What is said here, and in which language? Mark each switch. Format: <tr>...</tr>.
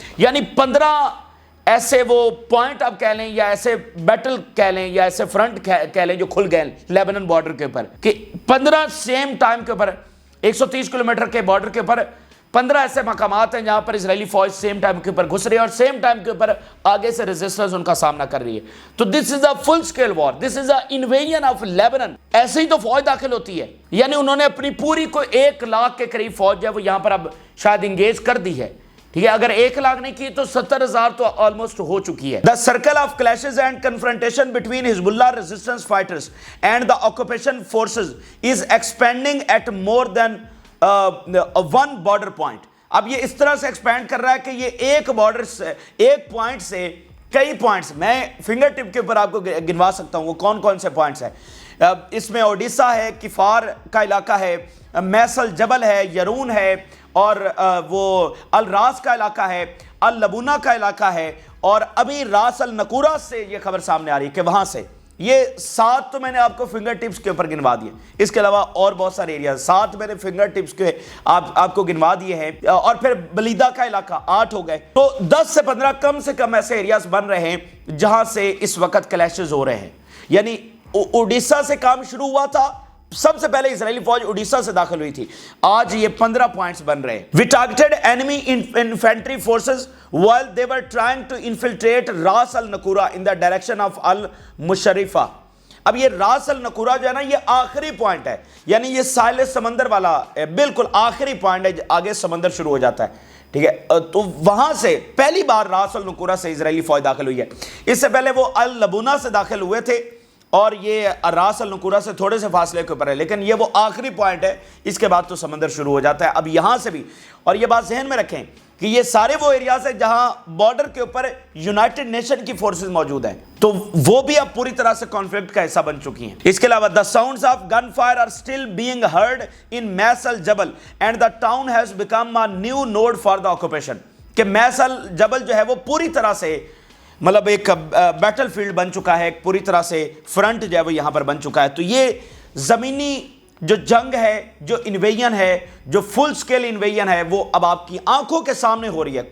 <ur>یعنی 15 ایسے وہ پوائنٹ آپ کہہ لیں یا ایسے بیٹل کہہ لیں یا ایسے فرنٹ کہہ لیں جو کھل گئے لیبنن بارڈر کے اوپر, کہ 15 سیم ٹائم کے اوپر 130 کلومیٹر کے بارڈر کے اوپر 15 ایسے مقامات ہیں جہاں پر اسرائیلی فوج سیم ٹائم کے اوپر گھس رہی ہے اور سیم ٹائم کے اوپر آگے سے ریزسٹنس ان کا سامنا کر رہی ہے.</ur> <en>تو this is a full scale war, this is a invasion of Lebanon.</en> <ur>ایسے ہی تو فوج داخل ہوتی ہے, یعنی انہوں نے اپنی پوری کو 1 لاکھ کے قریب فوج ہے وہ یہاں پر اب شاید انگیج کر دی ہے. ٹھیک ہے, اگر 1 لاکھ نہیں کی تو 70,000 تو آلموسٹ ہو چکی ہے.</ur> <en>The circle of clashes and confrontation between Hezbollah resistance fighters and the occupation forces is expanding at more than one border point.</en> <ur>اب یہ اس طرح سے ایکسپینڈ کر رہا ہے کہ یہ ایک بارڈر سے, ایک پوائنٹ سے کئی پوائنٹس, میں فنگر ٹپ کے اوپر آپ کو گنوا سکتا ہوں وہ کون کون سے پوائنٹس ہیں. اس میں اوڈیسا ہے, کفار کا علاقہ ہے, میسل جبل ہے, یرون ہے, اور وہ الراس کا علاقہ ہے, اللبونہ کا علاقہ ہے, اور ابھی راس النقورہ سے یہ خبر سامنے آ رہی ہے کہ وہاں سے یہ 7 تو میں نے آپ کو فنگر ٹپس کے اوپر گنوا دیے. اس کے علاوہ اور بہت سارے ایریاز 7 میں نے فنگر ٹپس کے آپ کو گنوا دیے ہیں, اور پھر بلیدہ کا علاقہ 8 ہو گئے. تو 10 سے 15 کم سے کم ایسے ایریاز بن رہے ہیں جہاں سے اس وقت کلیشز ہو رہے ہیں. یعنی اوڈیسا سے کام شروع ہوا تھا, سب سے پہلے اسرائیلی فوج اوڈیسا سے داخل ہوئی تھی, آج یہ 15 پوائنٹس بن رہے ہیں.</ur> <en>We targeted enemy infantry forces while they were trying to infiltrate راس النقورہ in the direction of al-Musharrifah.</en> <ur>اب یہ راس النقورہ جو ہے نا یہ آخری پوائنٹ ہے, یعنی یہ ساحل سمندر والا بالکل آخری پوائنٹ ہے, آگے سمندر شروع ہو جاتا ہے. ٹھیک ہے, تو وہاں سے پہلی بار راس النقورہ سے اسرائیلی فوج داخل ہوئی ہے. اس سے پہلے وہ اللبونہ سے داخل ہوئے تھے اور یہ راس النقورہ سے تھوڑے سے فاصلے کے اوپر ہے, لیکن یہ وہ آخری پوائنٹ ہے, اس کے بعد تو سمندر شروع ہو جاتا ہے. اب یہاں سے بھی, اور یہ بات ذہن میں رکھیں کہ یہ سارے وہ ایریاز ہیں جہاں بارڈر کے اوپر یونائٹڈ نیشن کی فورسز موجود ہیں, تو وہ بھی اب پوری طرح سے کانفلکٹ کا حصہ بن چکی ہیں. اس کے علاوہ</ur> <en>the sounds of gunfire are still being heard in میسل جبل and the town has become a new node for the occupation.</en> <ur>کہ میسل جبل جو ہے وہ پوری طرح سے مطلب ایک بیٹل فیلڈ بن چکا ہے, ایک پوری طرح سے فرنٹ جو ہے وہ یہاں پر بن چکا ہے. تو یہ زمینی جو جنگ ہے, جو انویژن ہے, جو فل سکیل انویژن ہے, وہ اب آپ کی آنکھوں کے سامنے ہو رہی ہے.</ur>